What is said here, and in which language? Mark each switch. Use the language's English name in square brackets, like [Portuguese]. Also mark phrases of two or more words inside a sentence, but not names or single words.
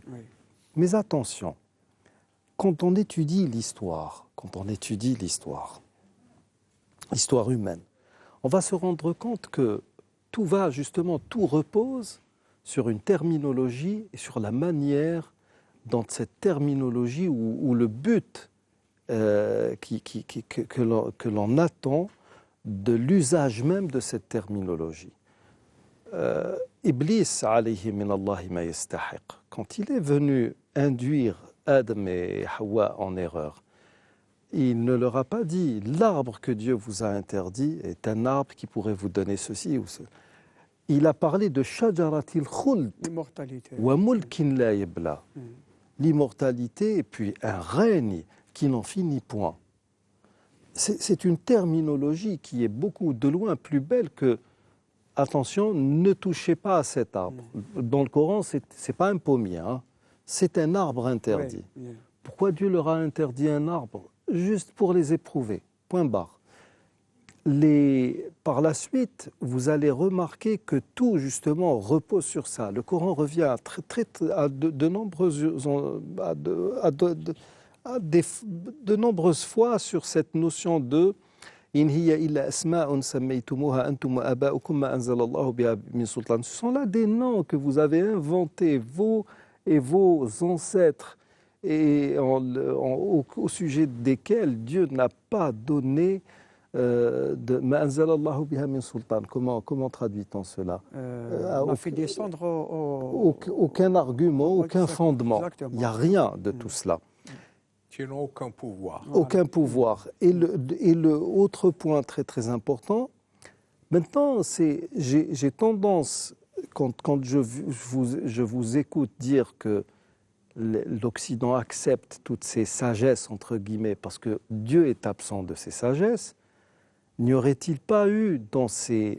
[French] Mais attention, quand on étudie l'histoire humaine, on va se rendre compte que tout repose sur une terminologie et sur la manière dont cette terminologie ou le but que l'on attend de l'usage même de cette terminologie. [Arabic] إبليس عليه من الله ما يستحق, [French] quand il est venu induire Adam et Hawa en erreur, il ne leur a pas dit « l'arbre que Dieu vous a interdit est un arbre qui pourrait vous donner ceci ou cela ». Il a parlé de « [Arabic] شجرة الخلد وملك لا يبلى, [French] l'immortalité et puis un règne qui n'en finit point. C'est une terminologie qui est beaucoup de loin plus belle que « attention, ne touchez pas à cet arbre ». Dans le Coran, ce n'est pas un pommier, hein. C'est un arbre interdit. Pourquoi Dieu leur a interdit un arbre ? Juste pour les éprouver, point barre. Par la suite, vous allez remarquer que tout, justement, repose sur ça. Le Coran revient de nombreuses fois sur cette notion de « [Arabic] إن هي إلا أسماء سميتموها أنتم وآباؤكم ما أنزل الله بها من سلطان ». [French] Ce sont là des noms que vous avez inventés, vos ancêtres, et au sujet desquels Dieu n'a pas donné de [Arabic] ما أنزل الله بها من سلطان. [French] Comment traduit-on cela? On a fait descendre Aucun argument, aucun fondement. Exactement. Il n'y a rien de tout cela. Qui n'ont aucun pouvoir. Aucun pouvoir. Et le autre point très très important, maintenant, j'ai tendance, quand je vous écoute dire que l'Occident accepte toutes ces sagesses, entre guillemets, parce que Dieu est absent de ces sagesses, n'y aurait-il pas eu dans ces...